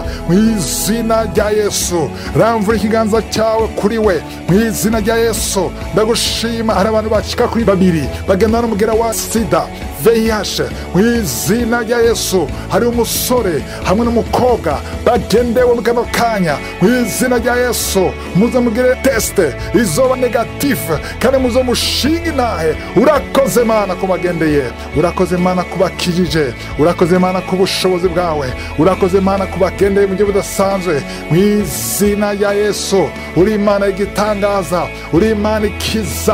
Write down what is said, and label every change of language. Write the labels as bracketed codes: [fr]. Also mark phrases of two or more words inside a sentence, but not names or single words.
[rn] Mu izina rya Yesu, ramvura ikiganza cyawe kuri we mu izina rya Yesu. Ndagushima. Hari abantu bacika kuri 2 bagenda n'umugera wa sida, VIH, mu izina rya Yesu. Hari umusore hamwe n'umukobwa bagendewe mu kano kanya, mu izina rya Yesu. Muze mugire teste izoba negative, kandi muzo mushinga intahe. Urakoze Mana kubagendeye, urakoze Mana kubakijije, urakoze Mana ku bushobozi bwawe, urakoze Mana kubagendeye mu gihe budasanzwe. Mu izina rya Yesu, uri Imana y'igitangaza, uri Imana ikiza.